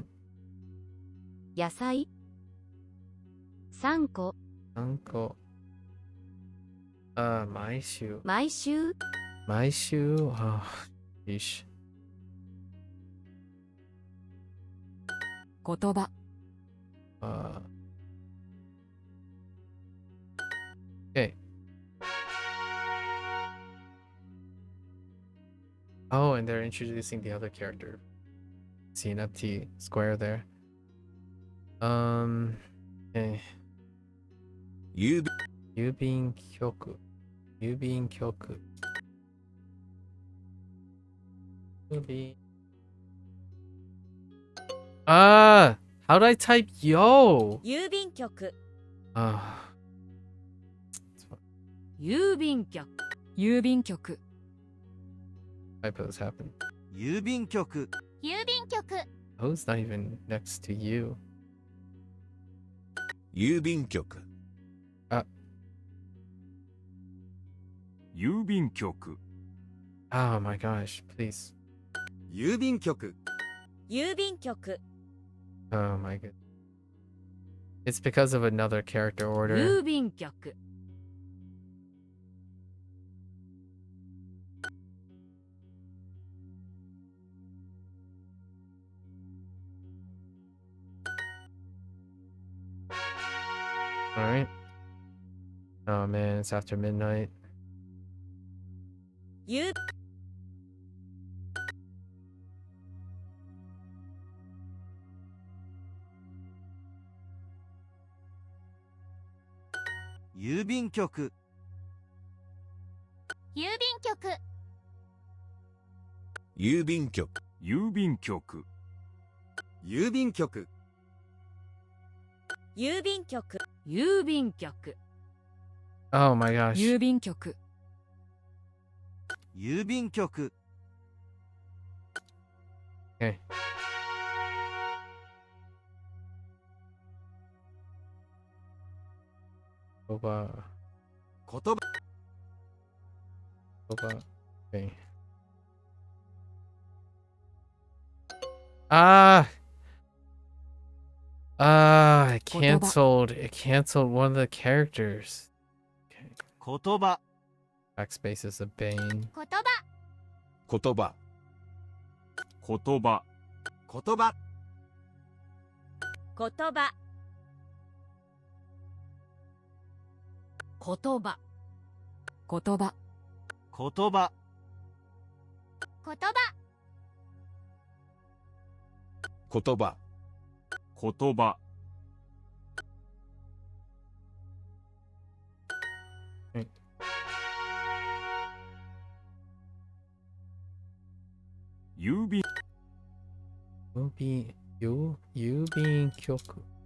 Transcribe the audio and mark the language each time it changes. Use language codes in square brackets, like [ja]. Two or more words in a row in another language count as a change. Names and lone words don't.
[ja] 野菜、3個、 3個。毎週。毎週、毎週。よし。言葉 [en] Okay. Oh, and they're introducing the other character. See an empty square there. Okay. [ja] 郵便 [en] 郵便局。How do I type yo? [ja] 郵便局郵便局郵便局 [en] Typos happen. [ja] 郵便局郵便局 [en] Who's not even next to you? [ja] 郵便局。郵便局。 [en] Oh my gosh, please. [ja] 郵便局。郵便局。 [en] Oh my god. It's because of another character order. [ja] 郵便局。 [en] Alright. Oh man, it's after midnight. [ja] 郵郵便局。郵便局。郵便局。郵便局。郵便局。郵便局。郵便局。 [en] Oh my gosh. [ja] 郵便局。郵便局。 [en] Okay. Boba. [ja] 言葉。 [en] Boba. Okay. Ah! Ah, it canceled one of the characters. Okay. [ja] 言葉。 [en] Backspace is a bane. [ja] 言葉。言葉。言葉。言葉。言葉。言葉。言葉。言葉。言葉。言葉。言葉。郵便。郵便局。